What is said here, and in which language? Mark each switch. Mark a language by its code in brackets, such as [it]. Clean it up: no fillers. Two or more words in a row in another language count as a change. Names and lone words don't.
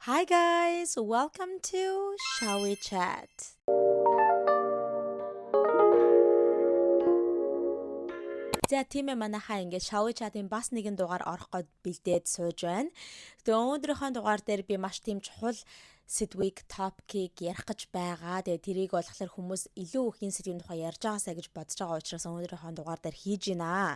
[en] Hi guys, welcome to Shall We Chat? [mn] За тийм ээ манайхаа ингээд Shall We Chat-ийн бас нэгэн дугаар орох гээд бэлдээд сууж байна. Тэгээ өнөөдрийнхөө дугаар дээр би маш тийм чухал сэдвийг топикийг ярих гэж байгаа. Тэгээ тэрийг болохоор хүмүүс илүү их энэ сэдвийн тухай ярьж байгаасаа гэж бодож байгаа учраас өнөөдрийнхөө дугаар дээр хийж байна.